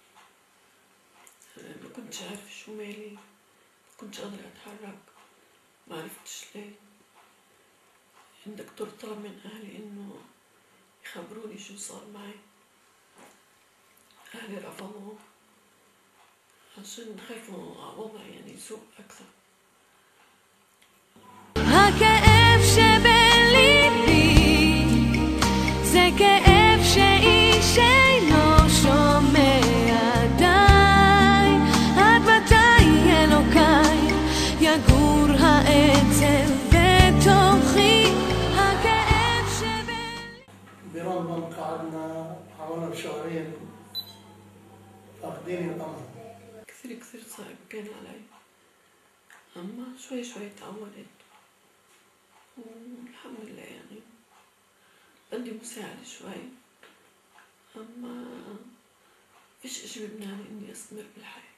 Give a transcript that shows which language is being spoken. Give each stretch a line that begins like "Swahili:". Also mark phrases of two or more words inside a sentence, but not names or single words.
Arabic: ما كنتش عارفة شو مالي، ما كنتش قادرة أتحرك، ما عرفتش ليه. الدكتور طلب من أهلي إنه يخبروني شو صار معي. أهلي رفضوا عشان خافوا على وضعي يعني يسوء أكثر.
Hebrew: הכאב שבליבי זה כאב שאיש אינו שומע. די, עד מתי אלוקיי יגור העצב בתוכי. הכאב שבליבי.
Arabic: برمضان قعدنا حوالي شهرين فاقدين الأمر. كثير صعب كان علي، أما شوي تعودت والحمد لله. يعني بدي مساعدة شوي، أما فيش إشي بيمنعني إني أستمر بالحياة.